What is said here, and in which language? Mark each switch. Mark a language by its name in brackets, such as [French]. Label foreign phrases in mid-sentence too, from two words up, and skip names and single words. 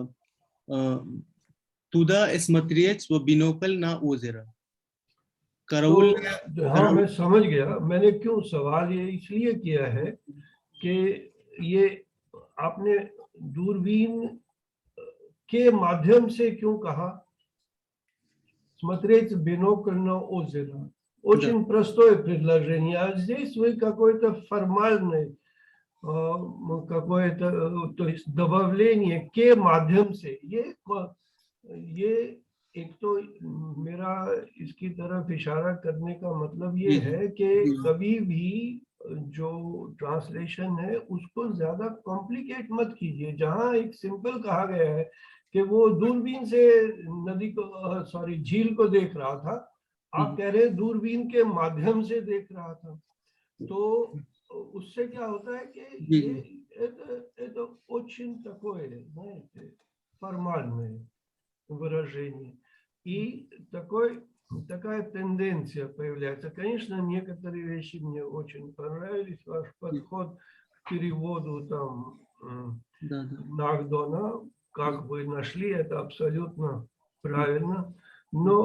[Russian] туда смотреть в бинокль на озеро. Караул. [Hindi] हाँ, मैं समझ गया। मैंने क्यों सवाल ये इसलिए किया है कि ये आपने दूरबीन के माध्यम से क्यों कहा? [Russian] Смотреть бинокль на озеро. Очень простое предложение. А здесь вы какой-то формальный, какое-то, то есть добавление [Hindi] के माध्यम से. ये एक तो मेरा इसकी तरफ इशारा करने का मतलब ये है कि कभी भी जो ट्रांसलेशन है उसको ज्यादा कॉम्प्लिकेट मत कीजिए. जहां एक सिंपल कहा गया है कि वो दूरबीन से नदी को झील को देख रहा था, आप कह रहे हैं दूरबीन के माध्यम से देख रहा था, तो उससे क्या होता है कि [Russian] это очень такое, знаете, формальное выражение. И такая тенденция появляется. Конечно, некоторые вещи мне очень понравились. Ваш подход к переводу там Нагдона, как вы нашли, это абсолютно правильно.